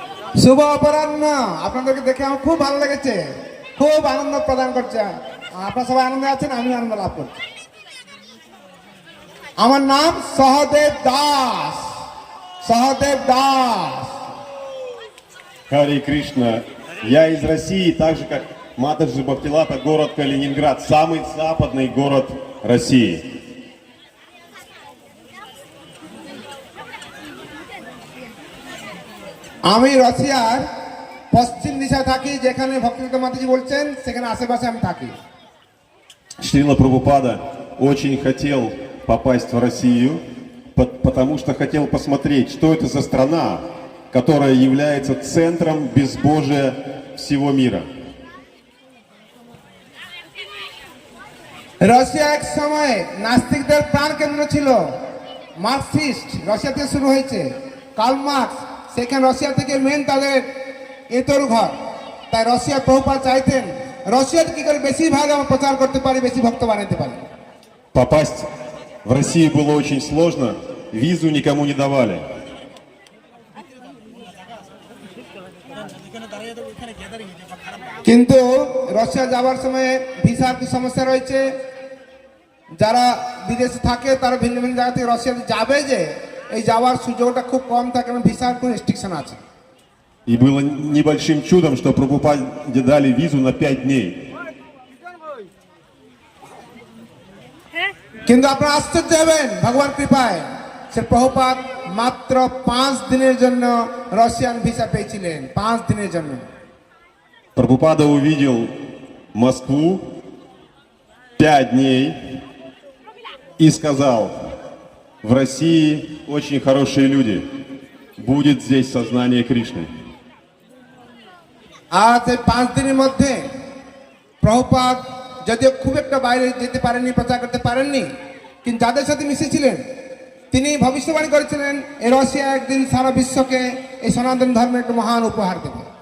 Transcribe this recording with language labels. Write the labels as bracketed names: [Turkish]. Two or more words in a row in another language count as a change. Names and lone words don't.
[Bangla] শুভ অপরাহ্ন। আপনাদেরকে দেখে আমার খুব ভালো লেগেছে, খুব আনন্দ প্রদান করছে। আপনারা সবাই আনন্দে আছেন, আমি আনন্দ লাভ করছি। আমার নাম সহদেব দাস। সহদেব দাস। [Russian] Харе Кришна. Я из России, так же как Матаджи Бхактилата, город Калининград, самый западный город России. [Bangla] আমি রাশিয়ার পশ্চিম দিশায় থাকি, যেখানে ভক্তিবিনোদ মাতাজি বলছেন সেখানে আশেপাশে আমি থাকি। [Russian] Шрила Прабхупада очень хотел попасть в Россию, потому что хотел посмотреть, что это за страна, которая является центром безбожия всего мира. [Bangla] রাশিয়া এক সময় নাস্তিকদের প্রাণ কেন্দ্র ছিল। মার্কসিস্ট রাশিয়া থেকে শুরু হয়েছে, কার্ল মার্কস সেখানে রাশিয়া থেকে মেন তাদের এতর ঘর। তাই রাশিয়া প্রভুপাদ চাইতেন রাশিয়াতে কি করে বেশিরভাগ আমরা প্রচার করতে পারি, বেশি ভক্ত বানাতে পারি। [Russian] Попасть в Россию было очень сложно, визу никому не давали. [Bangla] কিন্তু রাশিয়া যাওয়ার সময় ভিসার কি সমস্যা রয়েছে। যারা বিদেশে থাকে তারা ভিন্ন ভিন্ন জায়গা থেকে রাশিয়াতে যাবে, যে এই যাওয়ার সুযোগটা খুব কম থাকে, কারণ ভিসার কোনো রেস্ট্রিকশন আছে। [Russian] И было небольшим чудом, что Прабхупаде дали визу на 5 дней. [Bangla] কিন্তু আপনারা আশ্চর্য হবেন, ভগবান কৃপায় সে প্রভুপাদ মাত্র 5 দিনের জন্য রাশিয়ান ভিসা পেয়েছিলেন। 5 দিনের জন্য। [Russian] Прабхупада увидел Москву 5 дней и сказал: в России очень хорошие люди, будет здесь сознание Кришны. [Bangla] আর সেই 5 দিনের মধ্যে প্রভুপাদ যদিও খুব একটা বাইরে যেতে পারেননি, প্রচার করতে পারেননি, কিন্তু যাদের সাথে মিশেছিলেন তিনি ভবিষ্যবাণী করেছিলেন এই রাশিয়া একদিন সারা বিশ্বকে এই সনাতন ধর্মের একটা মহান উপহার দেবে।